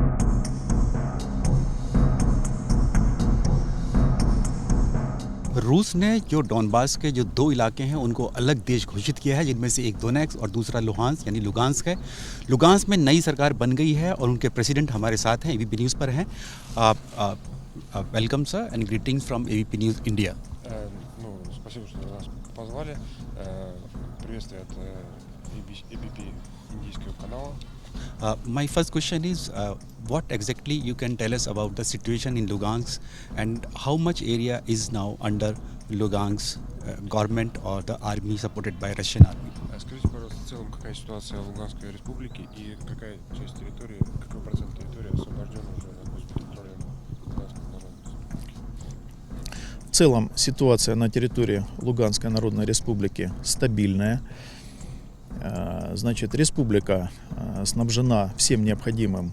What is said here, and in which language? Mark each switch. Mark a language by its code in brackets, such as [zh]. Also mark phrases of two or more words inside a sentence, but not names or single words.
[hi] रूस ने जो डॉनबास के जो 2 इलाके हैं उनको अलग देश घोषित किया है, जिनमें से एक दोनेट्स्क और दूसरा लुहांस्क यानी लुगांस्क है। लुगांस्क में नई सरकार बन गई है और उनके प्रेसिडेंट हमारे साथ हैं, एबीपी न्यूज़ पर हैं। [en] Welcome sir and greetings from ABP News India. [ru] Спасибо, что нас позвали. Приветствие от ABP индийского канала. [en] My first question is, what exactly you can tell us about the situation in Lugansk and how much area is now under Lugansk government or the army supported by Russian army? [ru] Скажите, пожалуйста, в целом, какая ситуация в Луганской республике и какая часть территории, какой процент территории освобожден уже под контролем Луганской народной республики? В целом ситуация на территории Луганской Народной Республики стабильная. Значит, республика снабжена всем необходимым.